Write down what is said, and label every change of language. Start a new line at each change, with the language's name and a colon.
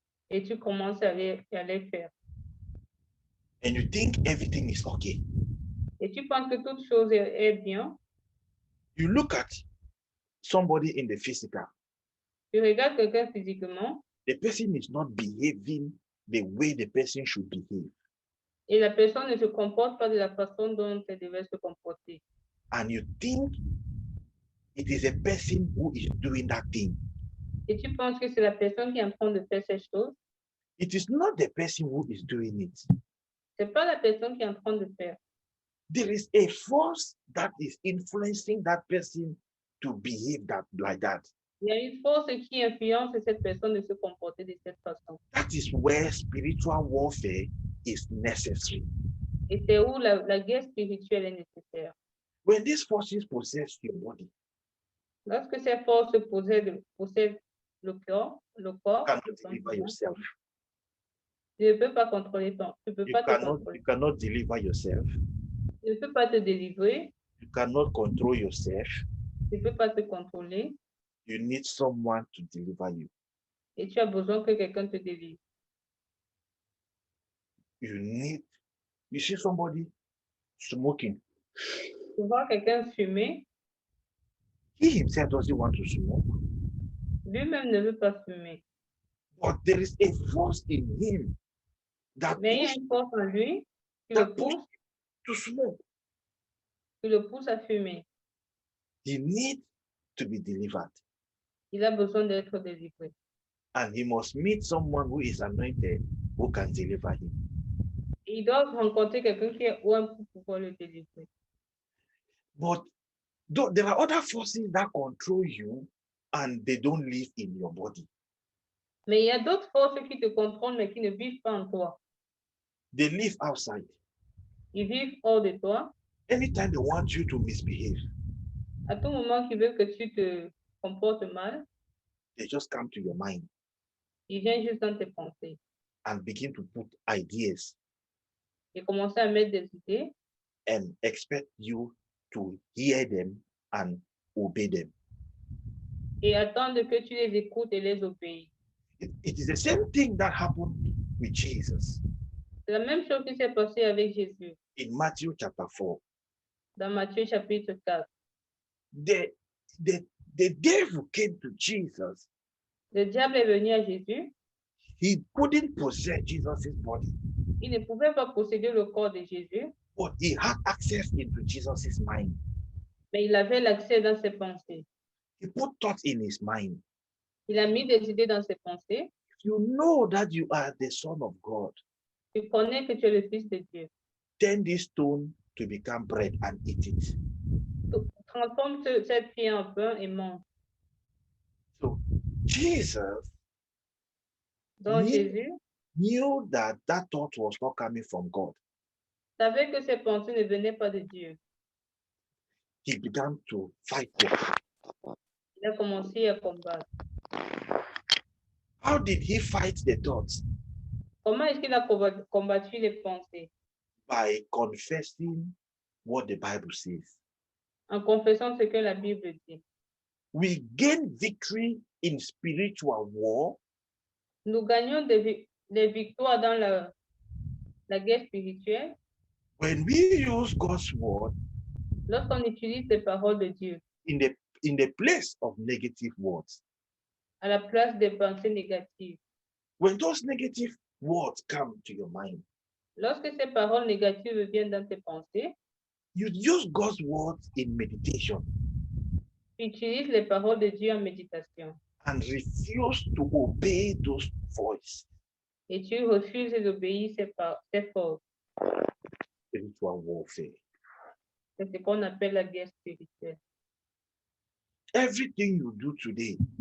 French: et tu commences à les faire.
English: And you think everything is okay.
French: Et tu penses que toute chose est bien.
English: You look at somebody in the physical.
French: Tu regardes quelqu'un physiquement
English: The person is not behaving the way the person should behave.
French: et la personne ne se comporte pas de la façon dont elle devait se comporter.
English: And you think it is a person who is doing that thing.
French: Et tu penses que c'est la personne qui est en train de faire ces choses.
English: It is not the person who is doing it.
French: C'est pas la personne qui est en train de faire.
English: There is a force that is influencing that person to behave like that.
French: Il y a une force qui influence cette personne de se comporter de cette façon.
English: That is where spiritual warfare is necessary.
French: Et c'est où la guerre spirituelle est nécessaire.
English: When these forces possess your body,
French: Lorsque ces forces possèdent le corps,
English: you cannot deliver yourself.
French: tu ne peux pas contrôler ton, tu peux pas te contrôler.
English: You cannot deliver yourself.
French: Tu ne peux pas te délivrer,
English: You cannot control yourself.
French: tu ne peux pas te contrôler
English: You need someone to deliver you.
French: et tu as besoin que quelqu'un te délivre.
English: You see somebody smoking.
French: Tu vois quelqu'un fumer,
English: He himself doesn't want to smoke,
French: lui-même ne veut pas fumer.
English: But there is a force in him that
French: Mais il y a
English: pushes
French: une force en lui qui le pousse,
English: to smoke.
French: à fumer.
English: He needs to be delivered.
French: Il a besoin d'être délivré.
English: And he must meet someone who is anointed who can deliver him.
French: Il doit rencontrer quelqu'un qui est loin pour pouvoir le délivrer.
English: But there are other forces that control you and they don't live in your body.
French: Mais il y a d'autres forces qui te contrôlent mais qui ne vivent pas en toi.
English: They live outside.
French: Ils vivent hors de toi.
English: Anytime they want you to misbehave,
French: À tout moment qu'ils veulent que tu te comportes mal,
English: they just come to your mind
French: ils viennent juste dans tes pensées
English: and begin to put ideas
French: et commencer à mettre des idées
English: and expect you to hear them and obey them.
French: et attendre que tu les écoutes et les obéis.
English: It is the same thing that happened with Jesus
French: C'est la même chose qui s'est passée avec Jésus
English: in Matthew chapter 4.
French: dans Matthieu chapitre 4.
English: The devil came to Jesus.
French: Le diable est venu à Jésus.
English: He couldn't possess Jesus' body,
French: Il ne pouvait pas posséder le corps de Jésus,
English: but he had access into Jesus' mind.
French: mais il avait l'accès dans ses pensées.
English: He put thoughts in his mind.
French: Il a mis des idées dans ses pensées.
English: You know that you are the Son of God.
French: Tu connais que tu es le Fils de Dieu.
English: Turn this stone to become bread and eat it.
French: Transforme cette pierre en pain et mange.
English: So Jesus
French: Donc Ni- Jésus
English: knew that that thought was not coming from God.
French: savait que ses pensées ne venaient pas de Dieu.
English: He began to fight them.
French: Il a commencé à combattre.
English: How did he fight the thoughts?
French: Comment est-ce qu'il a combattu les pensées?
English: By confessing what the Bible says.
French: En confessant ce que la Bible dit.
English: We gain victory in spiritual war
French: Nous gagnons des victoires dans la guerre spirituelle
English: when we use God's word
French: lorsqu'on utilise les paroles de Dieu
English: in the place of negative words.
French: à la place des pensées négatives.
English: When those negative words come to your mind,
French: Lorsque ces paroles négatives viennent dans tes pensées,
English: you use God's words in meditation
French: tu utilises les paroles de Dieu en méditation
English: and refuse to obey those voices.
French: et tu refuses d'obéir ces forces.
English: Spiritual warfare.
French: C'est ce qu'on appelle la guerre spirituelle.
English: Everything you do today